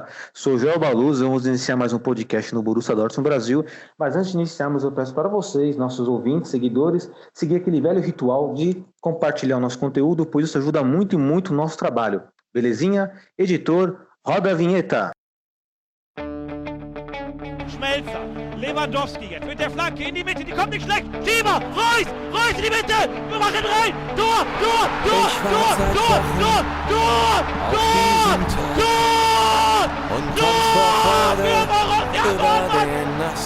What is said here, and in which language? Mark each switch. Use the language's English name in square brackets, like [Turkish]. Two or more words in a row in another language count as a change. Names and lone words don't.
[Portuguese] Sou Joel Baluz, vamos iniciar mais um podcast no Borussia Dortmund Brasil, mas antes de iniciarmos eu peço para vocês, nossos ouvintes, seguidores, seguir aquele velho ritual de compartilhar o nosso conteúdo, pois isso ajuda muito e muito o nosso trabalho. Belezinha? Editor, roda a vinheta! [German] Schmelzer, Lewandowski jetzt mit der Flanke in die Mitte, die kommt nicht schlecht. Schieber, Reus in die Mitte, wir machen rein. Tor! Und kommt vor Freude über den